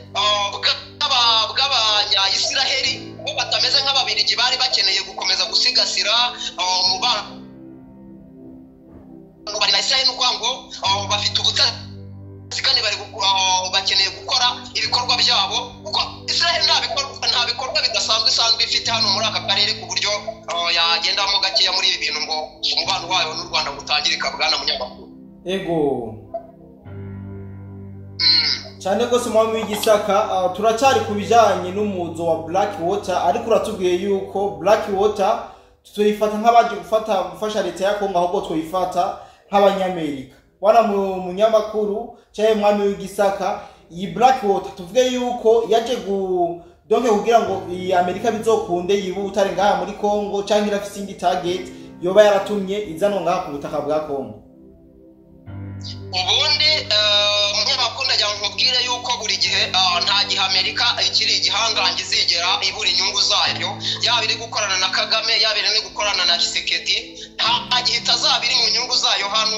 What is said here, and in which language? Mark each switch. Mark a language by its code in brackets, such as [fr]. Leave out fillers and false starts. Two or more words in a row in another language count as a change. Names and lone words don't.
[rw] bw'abanya-Israeli bo batameze nk'ababirigi bari bakeneye gukomeza gusigasira umubano bari na Israeli, nuko ngo bafite ubutasi kandi bari bakeneye gukora ibikorwa byabo kuko Israeli nta bikorwa bidasanzwe isanzwe ifite hano muri aka karere ku buryo yagendamo gakeya muri ibi bintu ngo umubano wayo n'u Rwanda gutangirika. Bwana munyamakuru cyane rwose mwami w'Igisaka, turacyari ku bijyanye n'umuzo wa Black Water, ariko uratubwiye yuko Black Water tuyifata nk'abaje gufasha leta ya Kongo ahubwo tuyifata nk'abanyamerika. [rn] Wana munyamakuru cyaye mwami w'Igisaka, iyi Black Water tuvuge yuko yaje donke kugira ngo iyi Amerika bizokunde yibutare ngaha muri Kongo cyangwa irafite indi target yoba yaratumye izanwa ngaha ku butaka bwa Kongo. [rw] Ubundi munyamakuru ndagira ngo nkubwire yuko buri gihe nta gihe Amerika ikiri igihangange izigera ibura inyungu zayo, yaba iri gukorana na Kagame yaba iri gukorana na Kisekedi, nta gihe itazaba iri mu nyungu zayo hano.